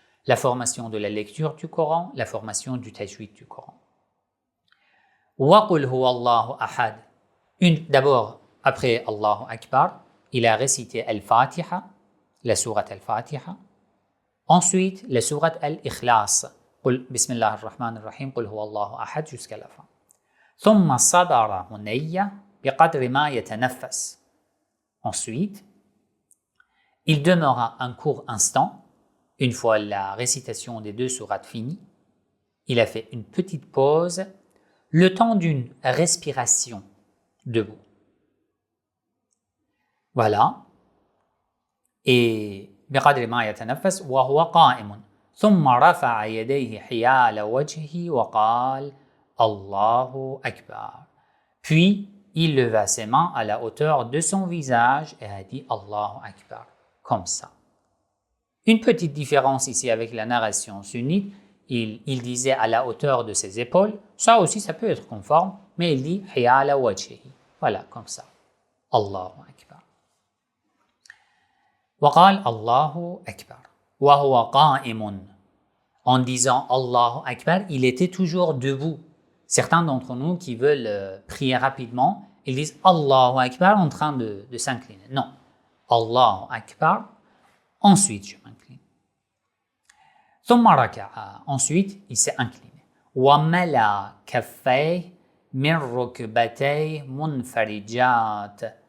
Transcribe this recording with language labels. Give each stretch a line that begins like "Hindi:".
French: La formation de la lecture du Coran, la formation du tajwid du Coran.
Arabic: وَقُلْ هُوَ اللَّهُ أَحَدٌ.
French: D'abord, après Allahu Akbar, il a récité Al-Fatiha, la sourate Al-Fatiha. Ensuite, la sourate Al-Ikhlas.
Arabic: بسم الله الرحمن الرحيم قل هو الله أحد
French: jusqu'à la fin.
Arabic: ثم صدر هنية بقدر ما يتنفس.
French: Ensuite, il demeura un court instant, une fois la récitation des 2 sourates finie, il a fait une petite pause, le temps d'une respiration debout. Voilà.
Arabic: Et بقدر ما يتنفس وهو قائم. ثم رفع يديه حيال وجهه وقال الله أكبر.
French: Puis, il leva ses mains à la hauteur de son visage et a dit Allahu Akbar, comme ça. Une petite différence ici avec la narration sunnite, il disait à la hauteur de ses épaules, ça aussi ça peut être conforme, mais il dit
Arabic: hiyala wajhihi.
French: Voilà, comme ça. Allahu Akbar.
Arabic: وقال الله أكبر وهو قائم.
French: En disant Allahu Akbar, il était toujours debout. Certains d'entre nous qui veulent prier rapidement, ils disent Allahu Akbar en train de s'incliner. Non. Allahu Akbar, ensuite je m'incline.
Arabic: ثم ركع.
French: Ensuite, il s'est incliné.
Arabic: وملا كفيه من ركبتيه منفرجات.